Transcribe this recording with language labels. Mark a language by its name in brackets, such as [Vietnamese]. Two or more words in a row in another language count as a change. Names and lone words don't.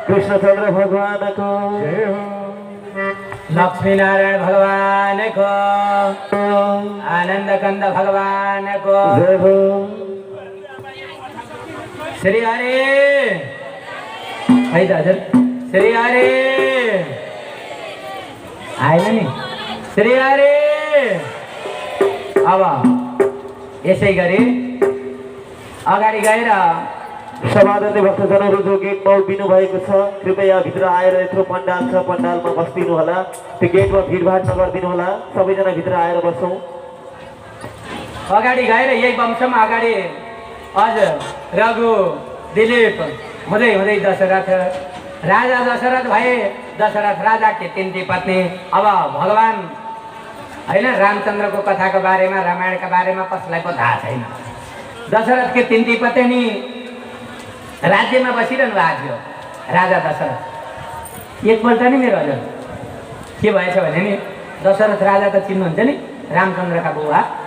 [Nepali] कृष्णचंद्र भगवान को जय हो। लक्ष्मी नारायण भगवान को, आनंद कंद भगवान को जय हो। श्री हरि है दाजु श्री हरि आएन नि श्री हरि। अब यसै गरी अगाडि गएर समादरणीय भक्तजनहरू जो गेटमा उभिनु भएको छ कृपया भित्र आएर यत्रो पण्डाल छ पण्डालमा बस्दिनु होला। त्यो गेटमा भिडभाड नगरिदिनु होला। सबैजना भित्र आएर बसौँ। अगाडि गएर यही वंशमा अगाडि अझ रघु दिलीप हुँदै हुँदै दशरथ राजा दशरथ भए। दशरथ राजा के तिनकी पत्नी। अब भगवान हैन रामचन्द्रको कथाको बारेमा रामायणका बारेमा कसलाई पो थाहा छैन। दशरथ के तिनकी पत्नी राज्यमा बसिरहनु भएको थियो राजा दशरथ। एकपल्ट नि मेरो हजुर के भएछ भने नि दशरथ राजा त चिन्नुहुन्छ नि रामचन्द्रका बुबा।